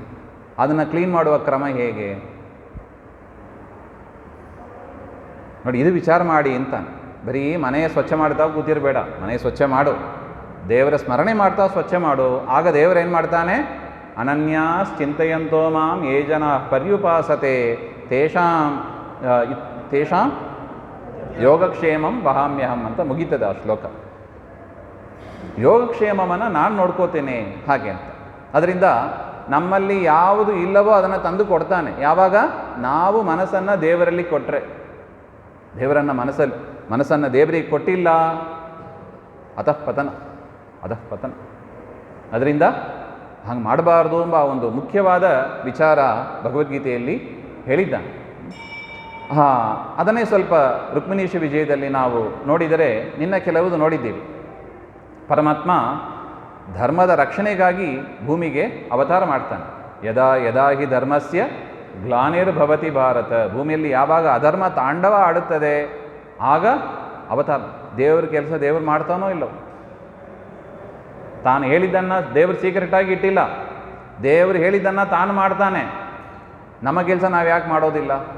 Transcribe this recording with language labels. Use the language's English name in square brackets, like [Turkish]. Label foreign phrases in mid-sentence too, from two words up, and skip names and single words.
[Kannada] ಅದನ್ನು ಕ್ಲೀನ್ ಮಾಡುವ ಕ್ರಮ ಹೇಗೆ ನೋಡಿ, ಇದು ವಿಚಾರ ಮಾಡಿ ಅಂತಾನೆ. ಬರೀ ಮನೆಯ ಸ್ವಚ್ಛ ಮಾಡ್ತಾ ಕೂತಿರಬೇಡ, ಮನೆ ಸ್ವಚ್ಛ ಮಾಡು, ದೇವರ ಸ್ಮರಣೆ ಮಾಡ್ತಾ ಸ್ವಚ್ಛ ಮಾಡು. ಆಗ ದೇವರು ಏನು ಮಾಡ್ತಾನೆ? [Sanskrit] ಅನನ್ಯಾಸ್ ಚಿಂತೆಯಂತೋ ಮಾಂ ಯೇ ಜನ ಪರ್ಯುಪಾಸತೆ ತೇಷಾಂ ಯೋಗಕ್ಷೇಮಂ ವಹಾಮ್ಯಹಂ [Kannada] ಅಂತ ಮುಗೀತದೆ ಆ ಶ್ಲೋಕ. ಯೋಗಕ್ಷೇಮವನ್ನು ನಾನು ನೋಡ್ಕೋತೇನೆ ಹಾಗೆ ಅಂತ. ಅದರಿಂದ ನಮ್ಮಲ್ಲಿ ಯಾವುದು ಇಲ್ಲವೋ ಅದನ್ನು ತಂದು ಕೊಡ್ತಾನೆ. ಯಾವಾಗ? ನಾವು ಮನಸ್ಸನ್ನು ದೇವರಲ್ಲಿ ಕೊಟ್ಟರೆ. ದೇವರನ್ನು ಮನಸ್ಸನ್ನು ದೇವರಿಗೆ ಕೊಟ್ಟಿಲ್ಲ, [Sanskrit] ಅತಃ ಪತನ. [Kannada] ಅದರಿಂದ ಹಂಗೆ ಮಾಡಬಾರ್ದು ಎಂಬ ಒಂದು ಮುಖ್ಯವಾದ ವಿಚಾರ ಭಗವದ್ಗೀತೆಯಲ್ಲಿ ಹೇಳಿದ್ದಾನೆ. ಅದನ್ನೇ ಸ್ವಲ್ಪ ರುಕ್ಮಿಣೀಶ ವಿಜಯದಲ್ಲಿ ನಾವು ನೋಡಿದರೆ, ನಿನ್ನ ಕೆಲವುದು ನೋಡಿದ್ದೀವಿ. ಪರಮಾತ್ಮ ಧರ್ಮದ ರಕ್ಷಣೆಗಾಗಿ ಭೂಮಿಗೆ ಅವತಾರ ಮಾಡ್ತಾನೆ. [Sanskrit] ಯದಾ ಯದಾ ಹಿ ಧರ್ಮಸ್ಯ ಗ್ಲಾನಿರ್ಭವತಿ ಭಾರತ. [Kannada] ಭೂಮಿಯಲ್ಲಿ ಯಾವಾಗ ಅಧರ್ಮ ತಾಂಡವ ಆಡುತ್ತದೆ ಆಗ ಅವತಾರ. ದೇವ್ರ ಕೆಲಸ ದೇವರು ಮಾಡ್ತಾನೋ ಇಲ್ಲವೋ? ತಾನು ಹೇಳಿದ್ದನ್ನು ದೇವರು ಸೀಕ್ರೆಟಾಗಿ ಇಟ್ಟಿಲ್ಲ, ದೇವರು ಹೇಳಿದ್ದನ್ನು ತಾನು ಮಾಡ್ತಾನೆ. ನಮ್ಮ ಕೆಲಸ ನಾವು ಯಾಕೆ ಮಾಡೋದಿಲ್ಲ?